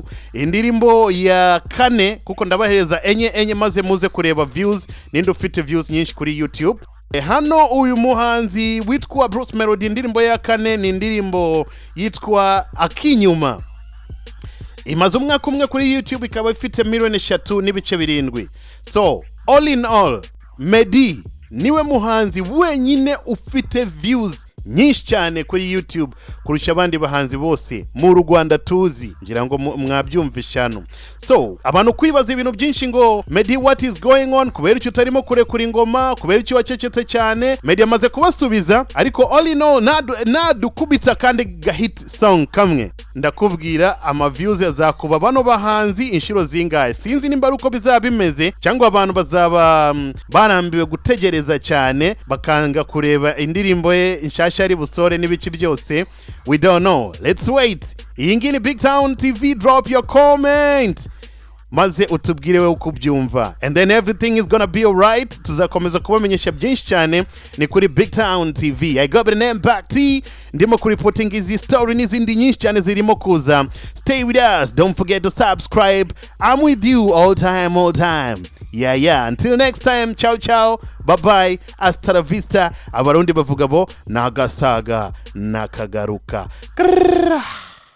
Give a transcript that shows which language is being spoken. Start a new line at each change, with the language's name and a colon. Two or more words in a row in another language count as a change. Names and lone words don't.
Kinyarwanda: Indirimbo ya kane, kuko ndabahereza enye maze muze kureba views ninde ufite views nyinshi kuri YouTube. Hano uyu muhanzi witwa Bruce Melody, indirimbo ya kane ni indirimbo yitwa Akinyuma, imaze umwaka umwe kuri YouTube, ikaba ifite miliyoni 3 n'ibice 7.
English: So all in all,
Kinyarwanda: Meddy niwe muhanzi wenyine ufite views nyinshi cyane kuri YouTube kurusha abandi bahanzi bose mu Rwanda tuzi, ngira ngo mwabyumvishano. So abantu kwibaza ibintu byinshi ngo Meddy
English: what is going on,
Kinyarwanda: kubera icyo utarimo kurekura ingoma, kubera icyo wacecetse cyane. Meddy amaze kubasubiza, ariko
English: all in all
Kinyarwanda: nadukubitsa kandi gahit song kamwe, ndakubwira ama views azakuba bano bahanzi inshiro zingahe. Sinzi nimba uko bizaba bimeze cyangwa abantu bazaba barambiwe gutegereza cyane bakanga kureba indirimbo ye inshasha ari busore n'ibiki byose.
English: We don't know, let's wait.
Kinyarwanda: Iyi ngiyi ni BigTown TV,
English: drop your comment
Kinyarwanda: maze utubwire we uko byumva,
English: and then everything is gonna be alright.
Kinyarwanda: Tuzakomeza kubamenyesha byinshi cyane ni kuri BigTown TV.
English: I got the name back T,
Kinyarwanda: ndimo reporting izi story n'izindi nyinshi cyane zirimo kuza.
English: Stay with us, don't forget to subscribe. I'm with you all time. Yeah, until next time,
Spanish: ciao,
English: bye bye,
Spanish: hasta la vista.
Kinyarwanda: Abarundi bavuga bo nagasaga nakagaruka.